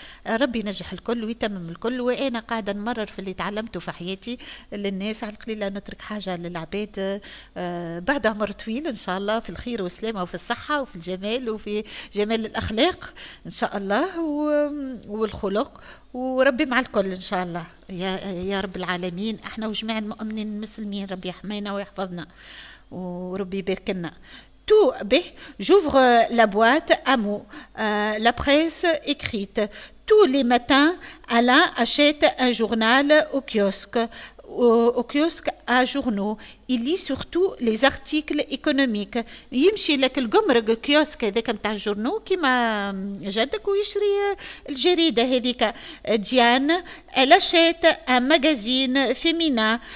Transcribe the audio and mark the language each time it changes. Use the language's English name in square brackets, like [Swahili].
[Arabic] ربي ينجح الكل ويتمم الكل، وأنا قاعدة نمرر في اللي تعلمته في حياتي للناس، على القليلة نترك حاجة للعباد بعد عمر طويل إن شاء الله، في الخير والسلامة وفي الصحة وفي الجمال وفي جمال الأخلاق إن شاء الله والخلق، وربي مع الكل إن شاء الله يا رب العالمين. احنا وجميع المؤمنين المسلمين ربي يحمينا ويحفظنا وربي يبارك لنا. [French] Tout, B, j'ouvre la boîte à mots, la presse écrite. Tous les matins, Alain achète un journal au kiosque à journaux. Il lit surtout les articles économiques. [Arabic] يمشي لك القمرق كيوسك هذاك نتاع الجورنو كيما جدك ويشري الجريدة هذيك. [French] ديان elle achète un magazine féminin.